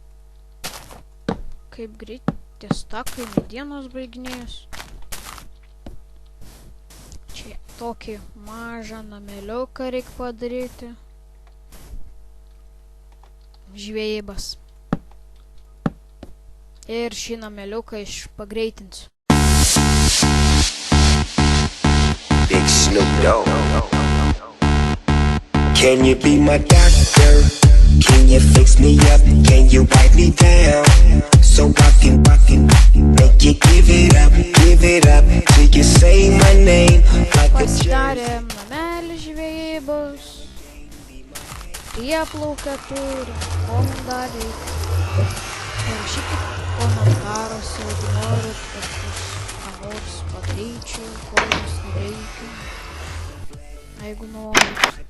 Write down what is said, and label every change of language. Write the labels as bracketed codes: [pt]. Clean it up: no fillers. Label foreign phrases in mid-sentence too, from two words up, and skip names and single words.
[lt] Kaip greit tie stakai medienos baiginėjus. Čia tokį mažą nameliuką reikia padaryti. Žvejybas. Ir šį nameliuką pagreitinsiu. [en] Big Snoop Dogg. Can you be my doctor? Can you fix me up? Can you wipe me down? So I can make you give it up till you say my name like a [lt] Pasidarėm namelį žvejybos. Prieplaukę turi. Ko mums dar reikia? Parašykit komentaruose, jeigu norit, kad ką nors padaryčiau, ko jums reikia. Jeigu norit.